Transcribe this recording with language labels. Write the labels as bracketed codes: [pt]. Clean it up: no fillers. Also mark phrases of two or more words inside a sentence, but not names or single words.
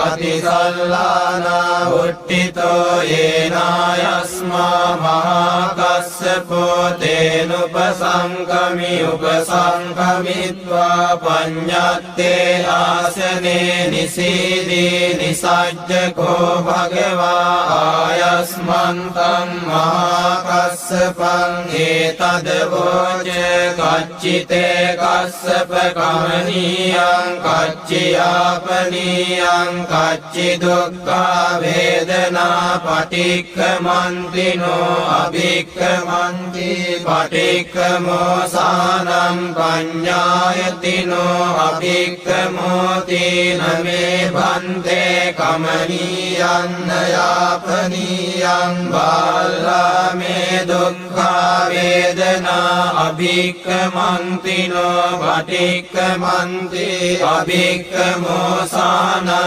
[pi] පතිසල්ලානා උට්ඨිතෝ යේනායස්මා මහා කස්සපෝ තේනුපසංකමි උපසංකමිත්වා පඤ්ඤත්තේ ආසනේ නිසීදී නිසජ්ජකෝ භගවා ආයස්මන්තං මහා කස්සපං ඒතද වෝච කච්චිතේ කස්සප කමනීයං කච්චියාපනීයං කච්චි දුක්ඛා වේදනා පටික්ඛමන්තිනෝ අභික්ඛමන්ති පටික්ඛමෝසානං පඤ්ඤායතිනෝ අභික්ඛමෝති නමේ භන්තේ කමනීයං යාපනීයං බාලාමේ දුක්ඛා වේදනා අභික්ඛමන්තිනෝ පටික්ඛමන්ති අභික්ඛමෝසානං